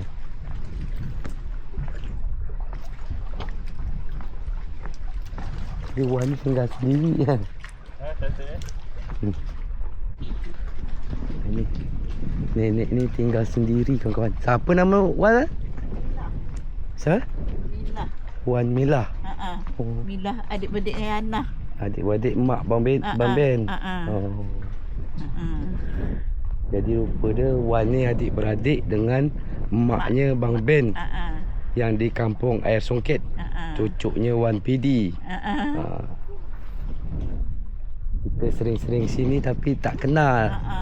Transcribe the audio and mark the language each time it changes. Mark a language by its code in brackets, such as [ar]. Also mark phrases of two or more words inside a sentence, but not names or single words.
[ms] Jadi Wan ni tinggal sendiri kan? Ini nenek ni tinggal sendiri kawan-kawan. Siapa nama Wan? Siapa? Milah. Wan Milah. Oh. Milah adik-beradik Ana. Adik-beradik mak Bang Ben. Oh. Jadi rupa dia Wan ni adik-beradik dengan maknya Bang Ben yang di kampung Air Songket. Cucuknya Wan PD. Kita sering-sering sini tapi tak kenal.